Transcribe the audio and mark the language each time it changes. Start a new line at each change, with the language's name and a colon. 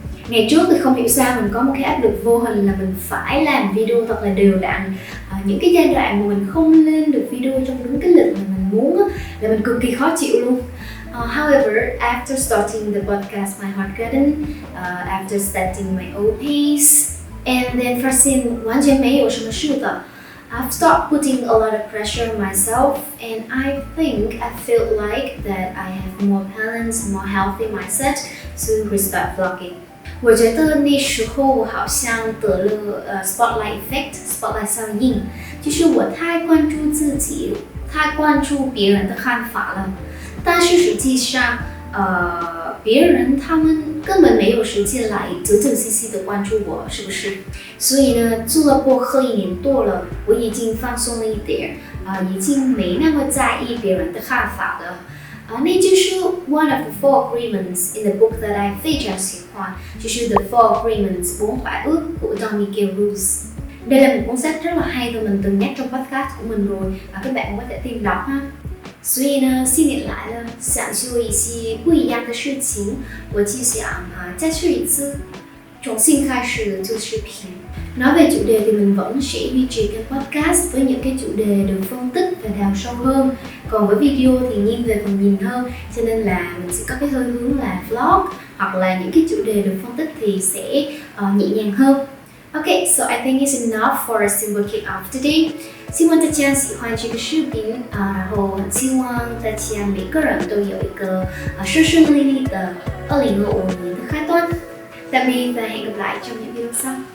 Vietnamese: Ngày trước thì không hiểu sao mình có một cái áp lực vô hình là mình phải làm video thật là đều đặn. Những cái giai đoạn mà mình không lên được video trong đúng cái lịch mà mình muốn là mình cực kỳ khó chịu luôn.
English: However, after starting the podcast My Heart Garden, after setting my own pace, and then
Chinese: 发现完全没有什么事的。
English: I've stopped putting a lot of pressure on myself, and I think I feel like that I have more balance, more healthy mindset to restart vlogging.
Chinese: 我觉得那时候我好像得了spotlight effect, spotlight 效应，就是我太关注自己，太关注别人的看法了。但是实际上，别人他们根本没有时间来仔仔细细的关注我，是不是？所以呢，做了播客1年多了，我已经放松了一点，已经没那么在意别人的看法了。那就是
English: one of the four agreements in the book that I
Chinese: 非常喜欢，就是
English: the four agreements
Vietnamese: 4 khóa ước của
English: Don Miguel Ruiz.
Vietnamese: Đây là một cuốn sách rất là hay và mình từng nhắc trong podcast của mình rồi, các bạn cũng có thể tìm đọc ha.
Chinese: 所以呢，新年来了，想做一些不一样的事情，我就想再去一次，重新开始做视频。
Vietnamese: Nói về chủ đề thì mình vẫn sẽ duy trì kênh podcast với những cái chủ đề được phân tích và đào sâu hơn. Còn với video thì nghiêng về phần nhìn hơn, cho nên là mình sẽ có cái hơi hướng là vlog hoặc là những cái chủ đề được phân tích thì sẽ nhẹ nhàng hơn.
English: Okay, so I think it's enough for a simple kick-off today.
Chinese: 希望大家喜欢这个视频然后很希望大家每个人都有一个顺顺利利的2025年的开端。
Vietnamese: Tạm biệt và hẹn gặp lại trong những video sau.